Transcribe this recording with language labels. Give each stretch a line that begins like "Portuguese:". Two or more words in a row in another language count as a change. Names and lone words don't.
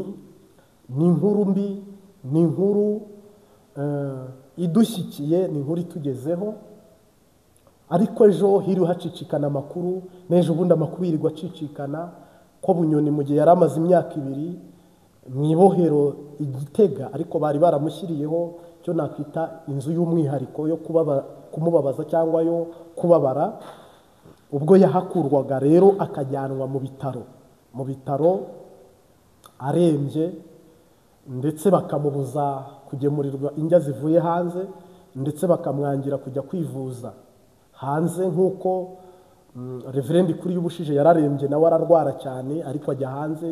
Kinyarwanda: Ni inkuru mbi, ni inkuru idushyikiye, ni inkuru itugezeho. Ariko ejo hiri hacicikana amakuru, n'ejo bundi amakuru yirirwa acicikana ko Bunyoni mu gihe yari amaze imyaka 2 mu ibohero Igitega, ariko bari baramushyiriyeho cyo nakwita inzu y'umwihariko yo kumubabaza cyangwa yo kubabara. Ubwo yahakurwaga rero akajyanwa mu bitaro arembye, ndetse bakamubuza kugemurirwa indya zivuye hanze, ndetse bakamwangira kujya kwivuza hanze nk'uko Reverend kuri y'ubushije yararembye nawe ararwara cyane, ariko ajya hanze.